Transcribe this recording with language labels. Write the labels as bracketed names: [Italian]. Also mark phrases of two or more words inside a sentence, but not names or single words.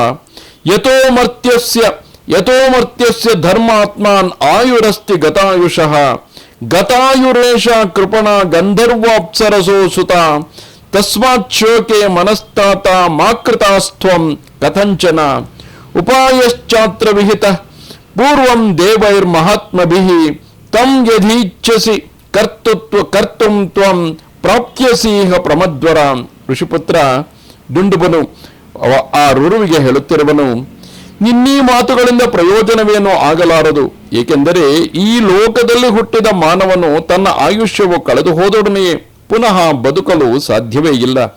[Sanskrit] यथोमर्त्यस्य धर्मात्मान् आयुरस्ति गतायुषः गतायुरेष कृपण गंधर्वाप्सरसो सुत तस्मात् शोके मनस्तात माकृतास्त्वं कथंचन उपायश्चात्र विहित पूर्वं देवैर्महात्मभिः तं यदीच्छसि कर्तुं त्वं प्राप्त्यसीह प्रमद्वर. [Kannada] ಋಷಿಪುತ್ರ ಡುಂಡುಬನು ಆ ರುರುವಿಗೆ ಹೇಳುತ್ತಿರುವನು, ನಿನ್ನೀ ಮಾತುಗಳಿಂದ ಪ್ರಯೋಜನವೇನೂ ಆಗಲಾರದು. ಏಕೆಂದರೆ ಈ ಲೋಕದಲ್ಲಿ ಹುಟ್ಟಿದ ಮಾನವನು ತನ್ನ ಆಯುಷ್ಯವು ಕಳೆದು ಹೋದೊಡನೆಯೇ ಪುನಃ ಬದುಕಲು ಸಾಧ್ಯವೇ ಇಲ್ಲ.